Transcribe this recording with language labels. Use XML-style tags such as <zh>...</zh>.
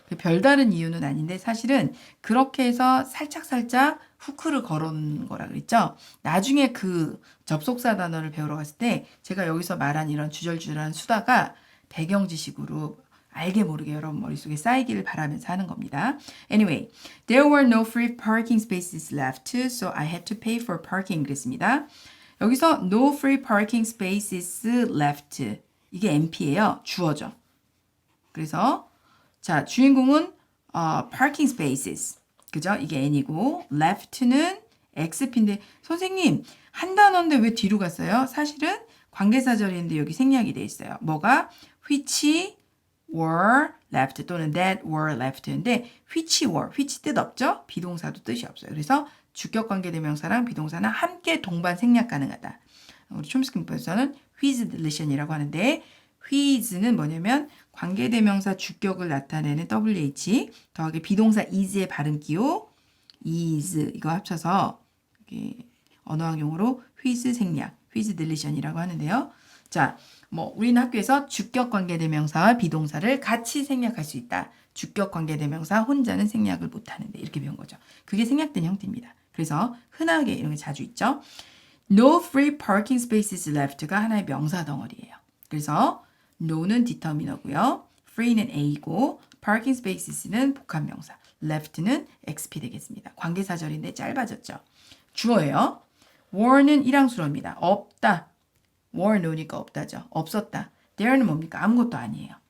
<ko>별다른 이유는 아닌데 사실은 그렇게 해서 살짝살짝 후크를 걸어놓은 거라 그랬죠. 나중에 그 접속사 단어를 배우러 갔을 때 제가 여기서 말한 이런 주절주절한 수다가 배경 지식으로 알게 모르게 여러분 머릿속에 쌓이기를 바라면서 하는 겁니다.</ko> <en>Anyway, there were no free parking spaces left, so I had to pay for parking</en> <ko>그랬습니다. 여기서</ko> <en>no free parking spaces left</en> <ko>이게 NP예요. 주어죠. 그래서 자 주인공은 parking spaces 그죠? 이게 N이고 left는 XP인데 선생님 한 단어인데 왜 뒤로 갔어요? 사실은 관계사절인데 여기 생략이 돼 있어요. 뭐가</ko> <en>which were left</en> <ko>또는</ko> <en>that were left</en> <ko>인데 which were, which 뜻 없죠? 비동사도 뜻이 없어요. 그래서 주격관계대명사랑 비동사는 함께 동반 생략 가능하다. 우리 촘스키 문법에서는</ko> <en>whose deletion</en> <ko>이라고 하는데 whose는 뭐냐면 관계대명사 주격을 나타내는 WH 더하기 비동사 is의 발음 기호 is 이거 합쳐서 언어학 용어로 whose 생략, whose deletion이라고 하는데요. 자, 우리는 학교에서 주격 관계대명사와 비동사를 같이 생략할 수 있다. 주격 관계대명사 혼자는 생략을 못하는데 이렇게 배운 거죠. 그게 생략된 형태입니다. 그래서 흔하게 이런 게 자주 있죠.</ko> <en>No free parking spaces left</en> <ko>가 하나의 명사 덩어리예요. 그래서 no는 디터미너고요. free는 A고 parking spaces는 복합명사. left는 XP 되겠습니다. 관계사절인데 짧아졌죠. 주어예요. were는 일항수로입니다. 없다. were no니까 없다죠. 없었다. there는 뭡니까? 아무것도 아니에요.</ko>